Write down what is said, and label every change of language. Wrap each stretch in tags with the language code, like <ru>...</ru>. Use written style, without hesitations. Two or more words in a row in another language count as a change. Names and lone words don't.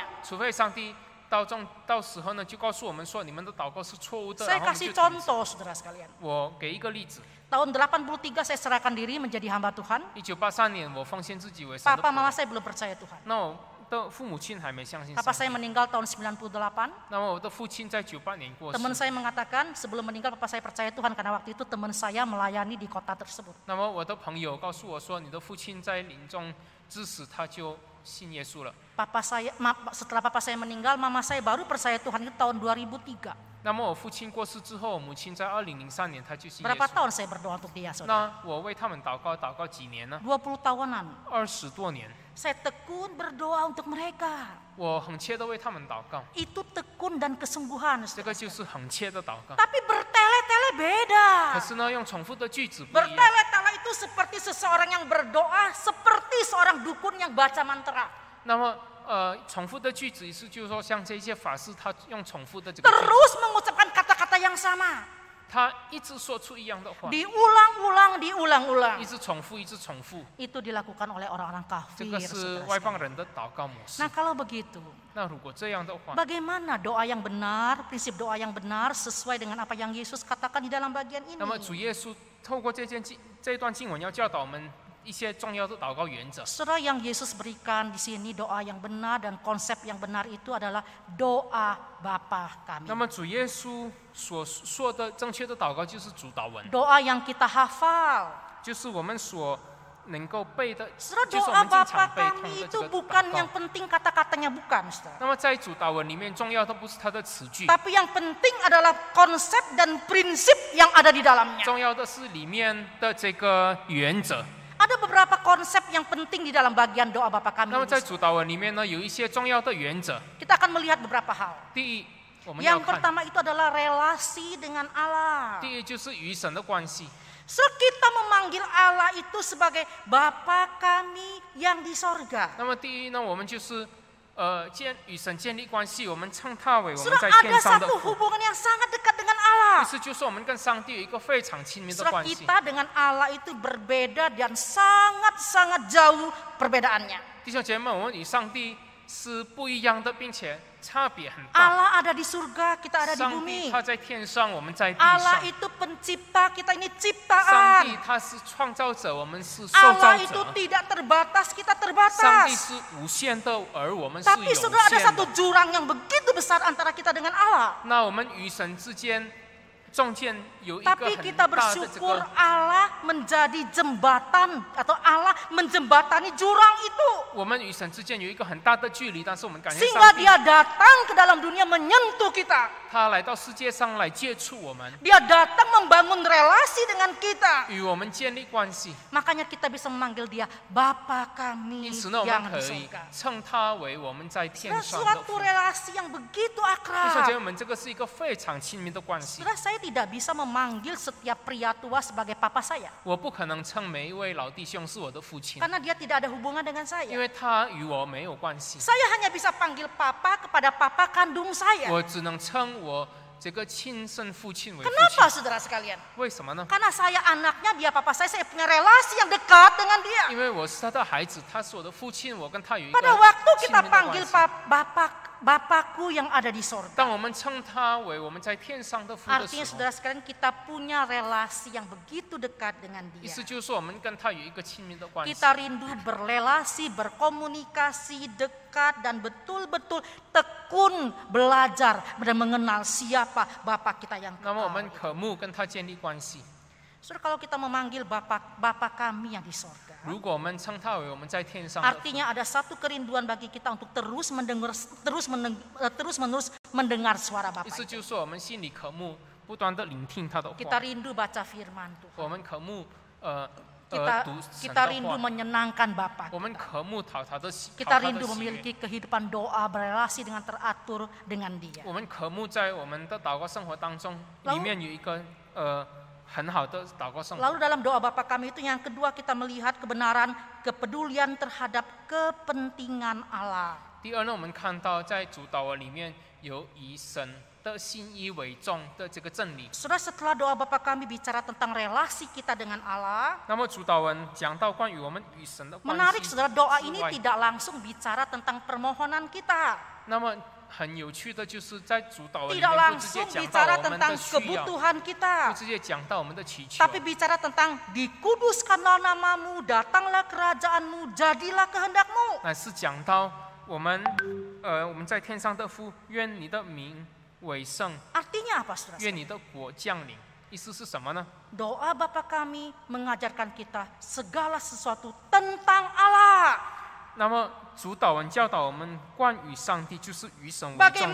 <zh>除非上帝到时候呢，就告诉我们说你们的祷告是错误的。</zh> <id>Saya</id> <zh>然后我们</zh> <id>kasih</id> <zh>就停止</zh> <id>contoh saudara sekalian.</id> <zh>我给一个例子，</zh> <id>Tahun 83 saya serahkan diri menjadi hamba Tuhan.</id> <zh>1983 年我奉献自己为神的</zh> <id>Papa</id> <zh>仆</zh> <id>mama</id> <zh>人。</zh> <id>saya belum percaya Tuhan.</id> <zh>那我的父母亲还没相信</zh> <id>Papa</id> <zh>上</zh> <id>saya</id> <zh>帝。</zh> <id>meninggal tahun 98.</id> <zh>那么我的父亲在98年过世。</zh> <id>Teman saya mengatakan sebelum meninggal papa saya percaya Tuhan karena waktu itu teman saya melayani di kota tersebut.</id> <zh>那么我的朋友告诉我说，你的父亲在临终之时他就信耶稣了。</zh> <id>Setelah papa saya meninggal, mama saya baru percaya Tuhan itu tahun 2003.</id> <zh>那么我父亲过世之后，我母亲在2003年她就信耶</zh> <id>Berapa</id> <zh>稣。</zh> <id>tahun saya berdoa untuk dia, saudara?</id> <zh>那我为他们祷告几年呢？</zh> <id>20 tahunan.</id> <zh>20多年。</zh> <id>Saya tekun berdoa untuk mereka.</id> <zh>我很切的为他们祷告，</zh> <id>Itu tekun dan kesungguhan,</id> <zh>这个</zh> <id>saudara.</id> <zh>就是很切的祷告。</zh> <id>Tapi bertele-tele beda.</id> <zh>可是呢，用重复的句子不一样。</zh> <id>Bertele-tele itu seperti seseorang yang berdoa, seperti seorang dukun yang baca mantra.</id> <zh>那么重复的句子意思就是说，像这些法师，他用重复的这个句子，</zh> <id>Terus mengucapkan kata-kata yang sama.</id> <zh>他一直说出一样的话，</zh> <id>Diulang-ulang, diulang-ulang.</id> <zh>一直重复，一直重复。</zh> <id>Itu dilakukan oleh orang-orang</id> <zh>这</zh> <id>kafir,</id> <zh>个是</zh> <id>saudara</id> <zh>外邦</zh> <id>sekalian.</id> <zh>人的祷告模式</zh> <id>Nah,。kalau begitu,</id> <zh>那如果这样的话，</zh> <id>bagaimana doa yang benar, prinsip doa yang benar sesuai dengan apa yang Yesus katakan di dalam bagian ini?</id> <zh>那么主耶稣透过这段经文要教导我们一些重要的祷告原则。</zh> <id>Saudara, yang Yesus berikan di sini doa yang benar dan konsep yang benar itu adalah doa Bapa kami.</id> <zh>那么主耶稣所说的正确的祷告就是主祷文，</zh> <id>Doa yang kita hafal.</id> <zh>就是我们所能够背的，</zh> <id>Saudara,</id> <zh>就是我</zh> <id>doa</id> <zh>们经</zh> <id>Bapa</id> <zh>常背通</zh> <id>kami</id> <zh>的</zh> <id>itu</id> <zh>这个</zh> <id>bukan</id> <zh>祷</zh> <id>yang</id> <zh>告。</zh> <id>penting kata-katanya, bukan, saudara.</id> <zh>那么在主祷文里面，重要的不是它的词句，</zh> <id>Tapi yang penting adalah konsep dan prinsip yang ada di dalamnya.</id> <zh>重要的是里面的这个原则。</zh> <id>Ada beberapa konsep yang penting di dalam bagian doa Bapa kami.</id> <zh>那么</zh> <id>ini,</id> <zh>在</zh> <id>saudara.</id> <zh>主祷文里面呢，有一些重要的原则。</zh> <id>Kita akan melihat beberapa hal.</id> <zh>第一，我们要</zh> <id>Yang</id> <zh>看，</zh> <id>pertama itu adalah relasi dengan Allah.</id> <zh>第一就是与神的关系。</zh> <id>Kita memanggil Allah itu sebagai Bapa kami yang di sorga.</id> <zh>那么第一呢，我们就是与神建立关系，我们称他为我们</zh> <id>Saudara,</id> <zh>在</zh> <id>ada</id> <zh>天上的</zh> <id>satu</id> <zh>父。</zh> <id>hubungan yang sangat dekat dengan</id> <zh>意</zh> <id>Allah.</id> <zh>思就是我们跟上帝有一个非常亲密的</zh> <id>Saudara,</id> <zh>关系。</zh> <id>kita dengan Allah itu berbeda dan sangat-sangat jauh perbedaannya.</id> <zh>弟兄姐妹们，我们与上帝是不一样的，并且差别很大。</zh> <id>Allah ada di surga, kita ada di</id> <zh>上</zh> <id>bumi.</id> <zh>帝他在天上，我们在地</zh> <id>Allah</id> <zh>上。</zh> <id>itu pencipta, kita ini</id> <zh>上</zh> <id>ciptaan.</id> <zh>帝他是创造者，我们是受</zh> <id>Allah</id> <zh>造</zh> <id>itu</id> <zh>者。</zh> <id>tidak terbatas, kita</id> <zh>上帝</zh> <id>terbatas.</id> <zh>是无限的，而我们是</zh> <id>Tapi</id> <zh>有</zh> <id>saudara, ada</id> <zh>限</zh> <id>satu</id> <zh>的。</zh> <id>jurang yang begitu besar antara kita dengan Allah.</id> <zh>那我们与神之间中间有一个</zh> <id>Tapi</id> <zh>很</zh> <id>kita</id> <zh>大的这</zh> <id>bersyukur</id> <zh>个，</zh> <id>Allah menjadi jembatan atau Allah menjembatani jurang itu.</id> <zh>我们与神之间有一个很大的距离，但是我们感谢</zh> <id>Sehingga</id> <zh>上帝，</zh> <id>dia datang ke dalam dunia menyentuh kita.</id> <zh>他来到世界上来接触我们，</zh> <id>Dia datang membangun relasi dengan kita.</id> <zh>与我们建立关系。</zh> <id>Makanya kita bisa memanggil dia Bapa kami</id> <zh>因此呢，我</zh> <id>yang</id> <zh>们</zh> <id>di</id> <zh>可以</zh> <id>surga.</id> <zh>称他为我们在天</zh> <id>Dan</id> <zh>上的</zh> <id>suatu</id> <zh>父。</zh> <id>relasi yang begitu</id> <zh>弟兄姐</zh> <id>akrab.</id> <zh>妹们，这个是一个非常亲密的关系。</zh> <id>Saudara, saya tidak bisa memanggil setiap pria tua sebagai papa saya.</id> <zh>我不可能称每一位老弟兄是我的父亲，</zh> <id>Karena dia tidak ada hubungan dengan</id> <zh>因</zh> <id>saya.</id> <zh>为他与我没有关系。</zh> <id>Saya hanya bisa panggil papa kepada papa kandung saya.</id> <zh>我只能称我这个亲生父亲为父</zh> <id>Kenapa</id> <zh>亲。</zh> <id>saudara sekalian?</id> <zh>为什么呢？</zh> <id>Karena saya anaknya, dia papa saya punya relasi yang dekat dengan dia.</id> <zh>因为我是他的孩子，他是我的父亲，我跟他有一个</zh> <id>Pada waktu</id> <zh>亲</zh> <id>kita</id> <zh>密的关</zh> <id>panggil</id> <zh>系。</zh> <id>Bapakku yang ada di sorga.</id> <zh>当我们称他为我们在天上的父的</zh> <id>Artinya</id> <zh>时候，</zh> <id>saudara sekalian kita punya relasi yang begitu dekat dengan</id> <zh>意</zh> <id>dia.</id> <zh>思就是说我们跟他有一个亲密的关系。</zh> <id>Kita rindu berrelasi, berkomunikasi dekat dan betul-betul tekun belajar dan mengenal siapa Bapa kita yang</id> <zh>那么我</zh> <id>kekal.</id> <zh>们渴慕跟他建立关系。</zh> <id>Saudara, kalau kita memanggil Bapa kami yang di sorga,</id> <zh>如果我们称他为我们在天上的父，</zh> <id>artinya ada satu kerinduan bagi kita untuk terus menerus mendengar suara</id> <zh>意</zh> <id>Bapa.</id> <zh>思就是说我们心里渴慕，不断的聆听他的</zh> <id>Kita</id> <zh>话。</zh> <id>rindu baca firman Tuhan.</id> <zh>我们渴慕</zh> <id>Kita</id> <zh>读神</zh> <id>kita</id> <zh>的</zh> <id>rindu</id> <zh>话。</zh> <id>menyenangkan Bapa.</id> <zh>我们渴慕讨他的喜，讨</zh> <id>Kita</id> <zh>他的</zh> <id>rindu</id> <zh>喜悦。</zh> <id>memiliki kehidupan doa berrelasi dengan teratur dengan Dia.</id> <zh>我们渴慕在我们的祷告生活当中，</zh> <id>Lalu-</id> <zh>里面有一个很好的祷告生活。</zh> <id>Lalu dalam doa Bapa kami itu yang kedua kita melihat kebenaran kepedulian terhadap kepentingan Allah.</id> <zh>第二呢，我们看到在主祷文里面有以神的心意为重的这个真理。</zh> <id>Saudara, setelah doa Bapa kami bicara tentang relasi kita dengan Allah,</id> <zh>那么主祷文讲到关于我们与神的关</zh> <id>menarik</id> <zh>系</zh> <id>saudara, doa</id> <zh>之</zh> <id>ini</id> <zh>外，</zh> <id>tidak langsung bicara tentang permohonan kita.</id> <zh>那么很有趣的就是在主祷文里</zh> <id>Tidak</id> <zh>面不直接</zh> <id>langsung</id> <zh>讲到</zh> <id>bicara</id> <zh>我们</zh> <id>tentang</id> <zh>的需要，</zh> <id>kebutuhan</id> <zh>不</zh> <id>kita.</id> <zh>直接讲到我们的祈求，</zh> <id>Tapi bicara tentang dikuduskanlah namamu, datanglah kerajaanmu, jadilah kehendakmu.</id> <zh>乃是讲到我们在天上的父，愿你的名为圣，</zh> <id>Artinya apa saudara?</id> <zh>愿你的国降临。意思是什么呢？</zh> <id>Doa Bapa kami mengajarkan kita segala sesuatu tentang Allah.</id> <zh>那么主导文教导我们关于上帝就是与神为重的一个</zh>